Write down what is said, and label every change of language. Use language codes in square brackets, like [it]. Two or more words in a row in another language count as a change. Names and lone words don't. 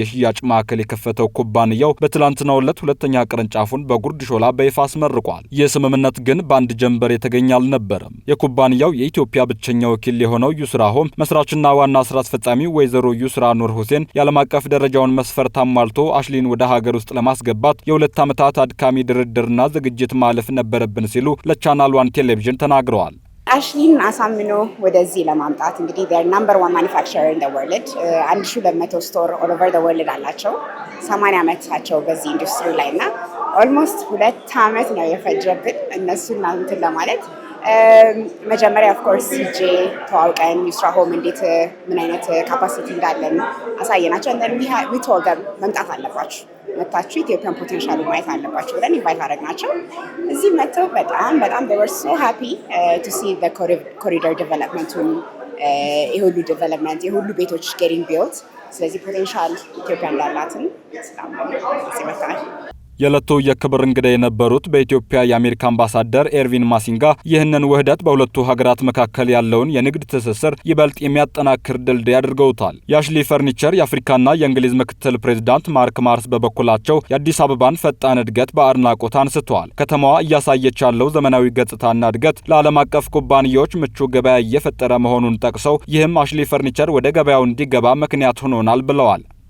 [am] የሽያጭ ማዕከል የከፈተው ኩባንያው በትላንትናው ዕለት ሁለተኛ ቅርንጫፉን በጉርድ ሾላ በይፋ አስመርቋል። ይህ ስምምነት ግን በአንድ ጀንበር የተገኘ አልነበረም። የኩባንያው የኢትዮጵያ ብቸኛ ወኪል የሆነው ዩስራ ሆም መስራችና ዋና ስራ አስፈጻሚ ወይዘሮ ዩስራ ኑር ሁሴን የዓለም አቀፍ ደረጃውን መስፈርት አሟልቶ አሽሊን ወደ ሀገር ውስጥ ለማስገባት የ2 ዓመታት አድካሚ ድርድርና ዝግጅት ማለፍ ነበረብን ሲሉ ለቻናል 1 ቴሌቪዥን ተናግረዋል። አሽሊን አሳምኖ ወደዚህ ለማምጣት እንግዲህ [en] their number 1 manufacturer in the world [am] 1200 ስቶር [en] all over the world [am] አላቸው። 80 ዓመታቸው በዚህ ኢንዱስትሪ ላይና ኦልሞስት 2 ዓመት ነው የፈጀብን እነሱን እንትን ለማለት መጀመሪያ [en] of course [am] ጄ ተዋውቀን ዩስራ ሆም እንዴት ምን አይነት ካፓሲቲ እንዳለን አሳየናቸው። [en] we told them [am] መምጣት አለባችሁ መጣችሁ ኢትዮጵያን ፖቴንሻል ማየት አለባችሁ ብለን ኢንቫይት አደረግናቸው። እዚህ መጥተው በጣም [en] they were so happy to see the corridor development [am] የሁሉ ዴቨሎፕመንት የሁሉ ቤቶች [en] getting built [am] ስለዚህ ፖቴንሻል ኢትዮጵያ እንዳላትን ስላመኑ እዚህ መጥተናል። የዕለቱ የክብር እንግዳ የነበሩት በኢትዮጵያ የአሜሪካ አምባሳደር ኤርቪን ማሲንጋ ይህንን ውህደት በሁለቱ ሀገራት መካከል ያለውን የንግድ ትስስር ይበልጥ የሚያጠናክር ድልድይ አድርገውታል። የአሽሊ ፈርኒቸር የአፍሪካና የእንግሊዝ ምክትል ፕሬዝዳንት ማርክ ማርስ በበኩላቸው የአዲስ አበባን ፈጣን እድገት በአድናቆት አንስተዋል። ከተማዋ እያሳየች ያለው ዘመናዊ ገጽታና እድገት ለዓለም አቀፍ ኩባንያዎች ምቹ ገበያ እየፈጠረ መሆኑን ጠቅሰው ይህም አሽሊ ፈርኒቸር ወደ ገበያው እንዲገባ ምክንያት ሆኖናል ብለዋል።